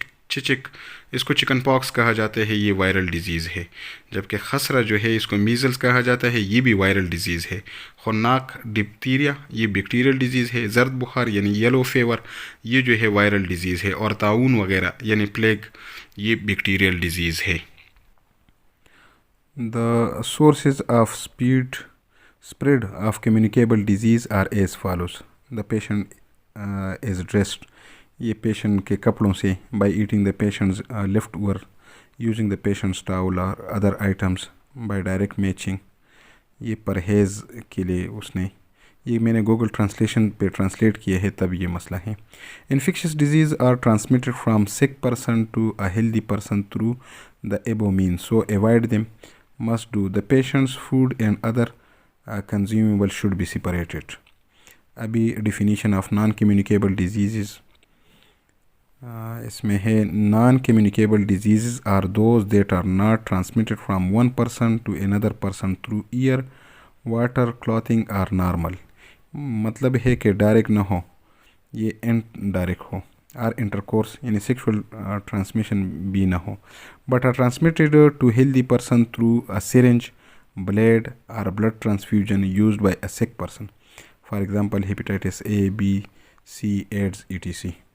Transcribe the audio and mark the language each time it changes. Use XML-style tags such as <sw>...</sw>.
<ur>چچک، اس کو چکن پاکس کہا جاتا ہے، یہ وائرل ڈیزیز ہے۔ جبکہ خسرہ جو ہے اس کو میزلز کہا جاتا ہے، یہ بھی وائرل ڈیزیز ہے۔ خناق، ڈپتیریا، یہ بیکٹیریل ڈیزیز ہے۔ زرد بخار یعنی یلو فیور، یہ جو ہے وائرل ڈیزیز ہے۔ اور طاعون وغیرہ یعنی پلیگ، یہ بیکٹیریل ڈیزیز ہے۔</ur> <en>The sources of spread of communicable disease are as follows. The patient is dressed.</en> <ur>یہ پیشنٹ کے کپڑوں سے،</ur> <en>by eating the patient's leftover, using the patient's towel or other items, by direct matching.</en> <ur>یہ پرہیز کے لیے اس نے، یہ میں نے گوگل ٹرانسلیشن پہ ٹرانسلیٹ کیا ہے، تب یہ مسئلہ ہے۔</ur> <en>Infectious disease are transmitted from sick person to a healthy person through the above means, so avoid them. Must do. The patient's food and other consumables should be separated. ابھی definition of non-communicable diseases</en> <ur>اس میں ہے:</ur> <en>non-communicable diseases are those that are not transmitted from one person to another person through air, water, clothing or normal.</en> <ur>مطلب ہے کہ direct نہ ہو، یہ indirect ہو، اور intercourse یعنی سیکشول ٹرانسمیشن بھی نہ ہو، but</ur> <en>are transmitted to healthy person through a syringe, blade or blood transfusion used by a sick person. For example, hepatitis A, B, C, AIDS, etc.</en>